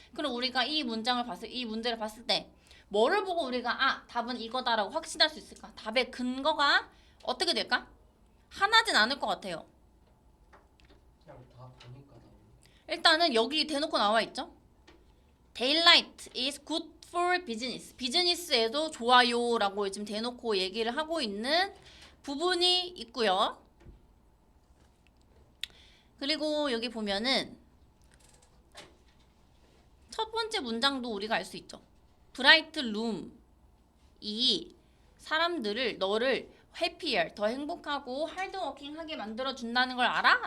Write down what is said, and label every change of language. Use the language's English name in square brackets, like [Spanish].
[Korean] 그럼 우리가 이 문제를 봤을 때 뭐를 보고 우리가 답은 이거다라고 확신할 수 있을까? 답의 근거가 어떻게 될까? 하나진 않을 것 같아요. 그냥 다 보니까 다. 일단은 여기 대놓고 나와 있죠. [English] Daylight is good for business. [Korean] 비즈니스에도 좋아요라고 지금 대놓고 얘기를 하고 있는 부분이 있고요. 그리고 여기 보면은 첫 번째 문장도 우리가 알 수 있죠. [English] bright room [Korean] 이 사람들을 너를 [English] happier [Korean] 더 행복하고 hardworking하게 만들어 준다는 걸 알아?